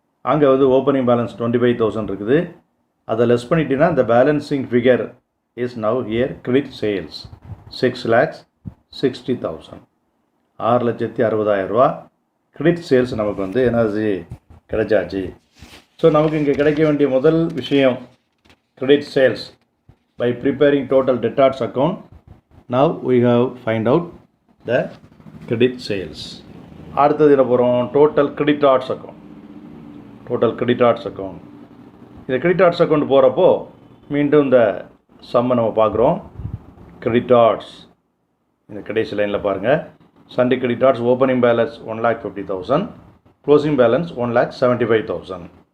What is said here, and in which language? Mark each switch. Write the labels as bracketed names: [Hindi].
[Tamil] அங்கே வந்து opening balance 25,000 இருக்குது. அதை லெஸ் பண்ணிட்டீங்கன்னா இந்த [English] balancing figure is now here credit sales [Tamil] 6,60,000. 6,60,000 credit sales நமக்கு வந்து எனர்ஜி கிடைச்சாச்சு. ஸோ நமக்கு இங்கே கிடைக்க வேண்டிய முதல் விஷயம் credit sales. [English] By preparing total debtors account, now we have find out the credit sales. [Tamil] அடுத்தது என்ன போகிறோம், total creditors account. Total creditors account, இந்த கிரெடிட்டார்ஸ் அக்கௌண்ட் போகிறப்போ மீண்டும் இந்த சம்மை நம்ம பார்க்குறோம். கிரெடிட்டார்ஸ் இந்த கடைசி லைனில் பாருங்கள். Sunday creditors opening balance 1,50,000, closing balance 1,75,000.